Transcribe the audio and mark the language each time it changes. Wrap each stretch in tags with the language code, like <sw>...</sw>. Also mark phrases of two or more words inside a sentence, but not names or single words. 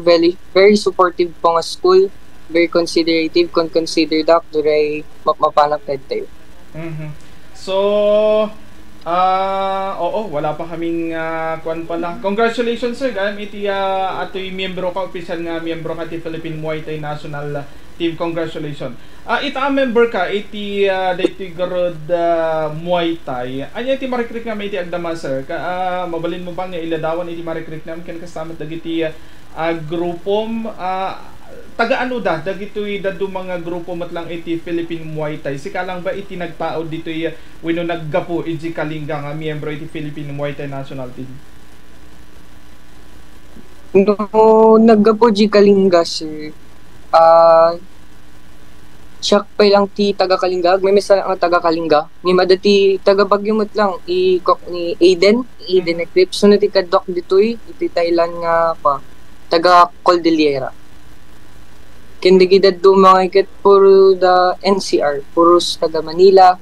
<en>Very very supportive po nga school. Very considerative kung consider that</en> <ilo>duray mapanak tayo.</ilo> <tl>So oo, wala pa kaming kuan pala.</tl> <en>Congratulations, sir.</en> <ilo>Gayam iti atoy miyembro ka, official nga miyembro ka ti Philippine Muay Thai National Team.</ilo> <en>Congratulations.</en> <ilo>Ita member ka iti daytoy garod Muay Thai. Anya iti marekrik nga may iti agdama, sir. Mabalin mo ba nga iladawan iti marekrik nam ken kastamat dagiti grupom taga-ano dagitoy dadu mga grupo matlang iti Philippine Muay Thai. Sika lang ba iti nagpaod ditoy wenno naggapo iti Kalinga nga miyembro iti Philippine Muay Thai National Team? No, naggapo di Kalinga, sir.</ilo> <tl>Siya pa lang</tl> <ilo>ti taga Kalinga, may mesa nga taga Kalinga. Ni madati taga Bagyo matlang ni Aiden Eclipse. So nati kadok ditoy iti Thailand nga pa taga Cordillera. Kindigidad do mga ikit puro da NCR, puros taga Manila.</ilo>